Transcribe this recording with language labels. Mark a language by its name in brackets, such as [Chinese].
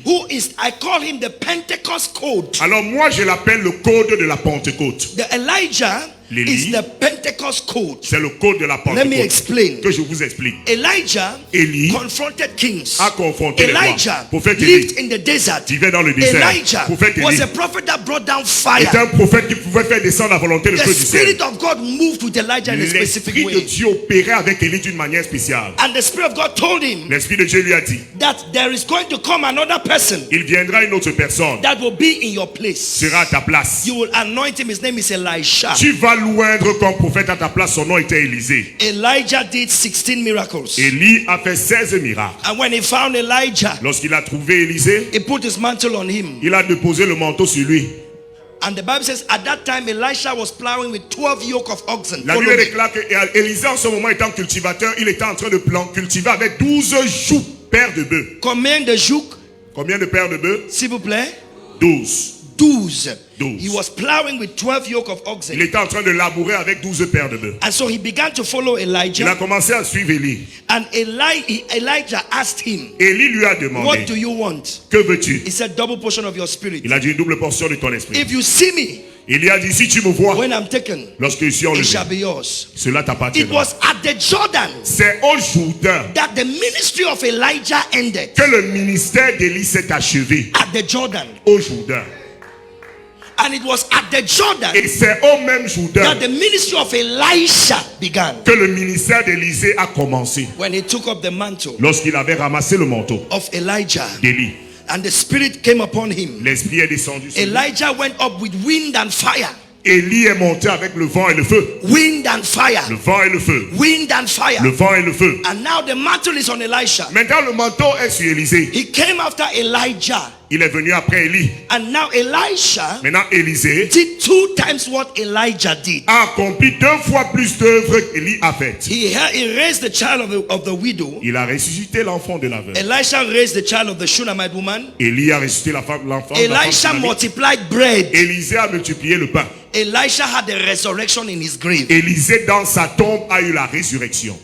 [English] who is, I call him the Pentecost code. [French] alors moi je l'appelle le code de la Pentecôte. [English] The Elijah [French] L'élie, [English] is the Pentecost code. [French] c'est le code de la [English] Let me [French] Pentecôte. [English] explain. [French] Que je vous explique. [English] Elijah [French] Élie [English] confronted kings. [French] a confronté les rois. [English] Elijah [French] Prophète [English] lived [French] Élie [English] in the desert. [French] vivait dans le désert. [English] Elijah [French] Prophète [English] was [French] Élie [English] a prophet that brought down fire. [French] est un prophète qui pouvait faire descendre à volonté le [English] The [French] feu du ciel. [English] Spirit of God moved with Elijah in a specific [French] L'esprit de [English] way. [French] Dieu opérait avec Élie d'une manière spéciale. [English] And the Spirit of God told him [French] L'esprit de Dieu lui a dit, [English] that there is going to come another person [French] il viendra une autre personne, [English] that will be in your place. [French] sera à ta place. [English] You will anoint him. His name is Elisha. [French] Tu vas l'oindre comme prophète à ta place. Son nom était Élisée. [English] Elijah did 16 miracles. [French] Élie a fait 16 miracles. [English] And when he found Elijah, [French] Lorsqu'il a trouvé Élisée, [English] he put his mantle on him. [French] il a déposé le manteau sur lui. [English] And the Bible says at that time Elisha was plowing with 12 yoke of oxen. [French] La [English] Follow [French] Bible [English] me. [French] déclare que Élisée en ce moment étant cultivateur, il était en train de cultiver avec 12 jougs, paires de bœufs. Combien de jours, Combien de paires de bœufs? s'il vous plaît? 12. 12. 12. [English] He was plowing with 12 yoke of [French] Il [English] oxen. [French] était en train de labourer avec 12 paires de bœufs. [English] And so he began to follow [French] Il a [English] Elijah. [French] commencé à suivre Élie. [English] And Elijah asked him, [French] Élie lui a [English] what do [French] demandé, [English] you want? [French] que veux-tu? [English] He said, double portion of your spirit. [French] Il a dit une double portion de ton esprit. [English] If you see me [French] Il a dit, si tu me vois, [English] when I'm taken, [French] lorsque je suis [English] it shall [French] enlevé, [English] be yours. [French] cela [English] It [French] t'appartiendra. [English] was at the Jordan [French] C'est au Jourdain [English] that the ministry of Elijah ended. [French] que le ministère d'Élie s'est achevé. [English] At the Jordan. [French] Au Jourdain. [English] And it was at the Jordan [French] Et c'est au même Jourdain [English] that the ministry of Elisha began. [French] que le ministère d'Élisée a commencé. [English] When he took up the mantle [French] Lorsqu'il avait ramassé le manteau [English] of Elijah [French] d'Élie, [English] and the spirit came upon him, [French] l'esprit est descendu sur lui. [English] Elijah went up with wind and fire. [French] Élie est monté avec le vent et le feu. [English] Wind and fire. [French] Le vent et le feu. [English] Wind and fire. [French] Le vent et le feu. [English] And now the mantle is on Elisha. [French] Maintenant le manteau est sur Élisée. [English] He came after Elijah. [French] Il est venu après Élie. [English] And now Elisha [French] Maintenant Élisée [English] did 2 times what Elijah did. [French] a accompli 2 fois plus d'œuvres qu'Élie a faites. [English] He raised the child of the widow. [French] Il a ressuscité l'enfant de la veuve. [English] Elisha raised the child of the Shunammite woman. [French] Élie a ressuscité l'enfant de la femme [English] Elisha [French] sunamite. [English] multiplied bread. [French] Élisée a multiplié le pain. [English] Elisha had a resurrection in his grave. [French] Élisée dans sa tombe a eu la résurrection.